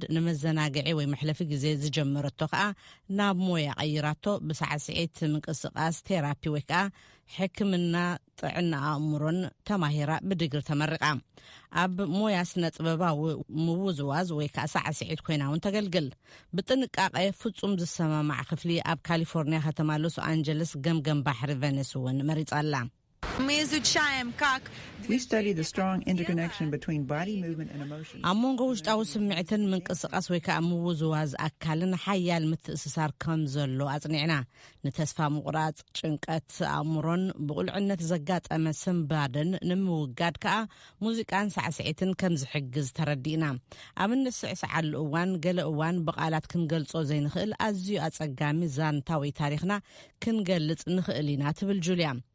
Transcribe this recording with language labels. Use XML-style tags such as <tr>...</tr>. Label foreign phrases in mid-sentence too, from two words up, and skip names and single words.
<ti>ንመዘናግዒ ወይ መሕለፊ ግዜ ዝጀመረቶ ከዓ ናብ ሞያ ቀይራቶ ብሳዕስዒት ምንቅስቃስ ቴራፒ ወይ ከዓ ሕክምና ጥዕና ኣእምሮን ተማሂራ ብድግሪ ተመርቃ ኣብ ሞያ ስነ ጥበባዊ ምውዝዋዝ ወይ ከዓ ሳዕስዒት ኮይና እውን ተገልግል ብጥንቃቐ ፍጹም ዝሰማማዕ ክፍሊ ኣብ ካሊፎርኒያ ከተማ ሎስ አንጀለስ ገምገም ባሕሪ ቬኒስ እውን መሪጻላ</ti> <en>We study the strong interconnection between body movement and emotion.</en> <ti>ኣሞንጎ ውሽጣዊ ስምዒትን ምንቅስቃስ ወይ ከዓ ምውዝዋዝ ኣካልን ሓያል ምትእስሳር ከም ዘሎ ኣጽኒዕና ንተስፋ ምቁራጽ ጭንቀት ኣእምሮን ብቁልዕነት ዘጋጠመ ስምባድን ንምውጋድ ከዓ ሙዚቃን ሳዕስዒትን ከም ዝሕግዝ ተረዲእና ኣብ ንስዕስዓሉ እዋን ገለ እዋን ብቃላት ክንገልጾ ዘይንኽእል ኣዝዩ ኣጸጋሚ ዛንታ ወይ ታሪኽና ክንገልጽ ንኽእል ኢና ትብል ጁልያ</ti>